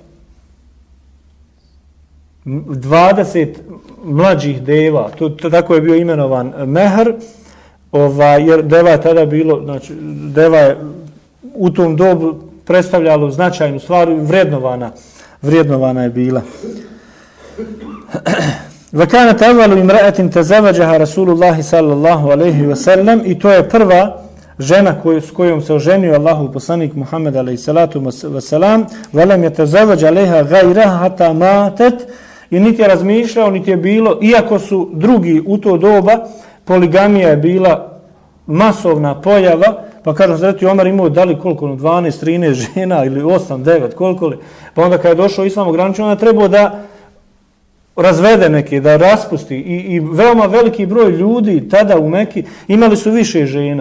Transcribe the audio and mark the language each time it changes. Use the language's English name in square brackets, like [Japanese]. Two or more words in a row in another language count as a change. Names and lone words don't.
[Bosnian] 20 mlađih deva, tako je bio imenovan mehr, jer deva je tada bilo, znači deva je u tom dobu predstavljalo značajnu stvar, vrednovana je bila. [Arabic] وَكَانَتْ أَوَّلُ إِمْرَأَةٍ تَزَوَّجَهَا رَسُولُ اللَّهِ صَلَّى اللَّهُ عَلَيْهِ وَسَلَّمْ [Bosnian] i to je prva žena s kojom se oženio Allahov poslanik Muhammed a.s. [Arabic] وَلَمْ يَتَزَوَّجَ عَلَيْهَا غَيْرَهَا حَتَّى مَاتَتْ [Bosnian] i niti je razmišljao, niti je bilo, iako su drugi u to doba, poligamija je bila masovna pojava, pa kažem, Hazreti Omar imao da li koliko, 12, 13 žena ili 8, 9, koliko li, pa onda kada je došao Islam ograničen, onda je trebao da razvede neke, da raspusti i veoma veliki broj ljudi tada u Meki imali su više žena.